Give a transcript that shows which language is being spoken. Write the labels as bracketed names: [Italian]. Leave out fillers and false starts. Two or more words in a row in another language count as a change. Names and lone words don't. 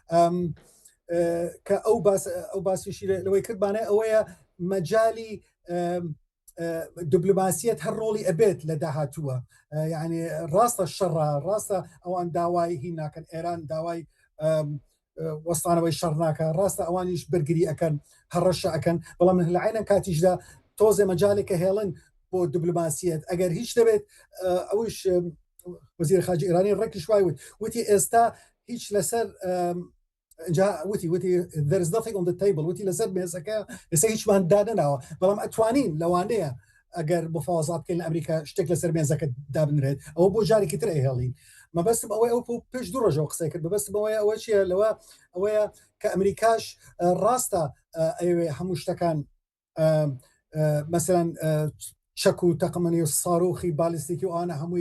[Central Kurdish] کە ئەو باسیشی لەوەی کردبانە ئەوەیە مەجای دیبلۆماسیەت هەر ڕۆڵی ئەبێت لە داهاتووە یعنی ڕاستە شەڕە ڕاستە ئەوان داوای هی ناکەن ئێران داوای وەستانەوەی شەڕ ناکە ڕاستە ئەوانیش بەرگری ئەەکەن هەڕەشە ئەەکەن بەڵام لە عینە کاتیشدا تۆزێ مەجالێکە هێڵن بۆ دیبلۆماسیەت ئەگەر هیچ دەبێت ئەوش وەزیر خارجی ئێرانی ڕێکی شوای وتی ئێستا هیچ لەسەر وتی [English] there is nothing on the table [Central Kurdish] وتی لەسەر مێزەکە ئێستا هیچمان دادناوە بەڵام ئەتوانین لەوانەیە ئەگەر مفاوەزات بکەین لە ئەمریکا شتێک لەسەر مێزەکە دابنرێت ئەوە بۆ جارێکی تر ئەهێڵین مەبەستم ئەوەی ئەو پێش دوو ڕۆژەوە قسەی کرد مەبەستم ئەوە چیە لەوە ئەوەیە کە ئەمریکاش ڕاستە ئەوێ هەموو شتەکان مەسەلەن چەک و تەقمەنی و ساڕۆخی بالیستیکی و ئانە هەمووی